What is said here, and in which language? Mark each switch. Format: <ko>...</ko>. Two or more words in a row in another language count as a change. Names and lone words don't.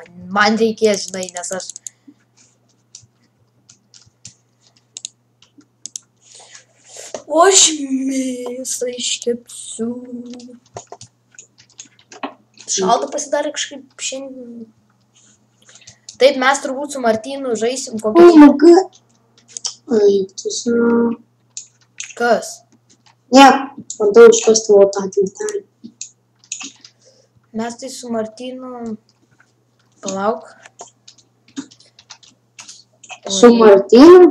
<lt>Man reikės, žinai, nes aš... O aš mėsą iškepsiu. Šalta pasidarė kažkaip šiandien. Taip, mes turbūt su Martynu žaisim kokį...</lt> <en>Oh my god.</en> <lt>Ai, tu žinau. Kas? Ne, bandau iškasti tavo tą tiltelį. Mes tai su Martynu... Palauk. Su Martynu?</lt>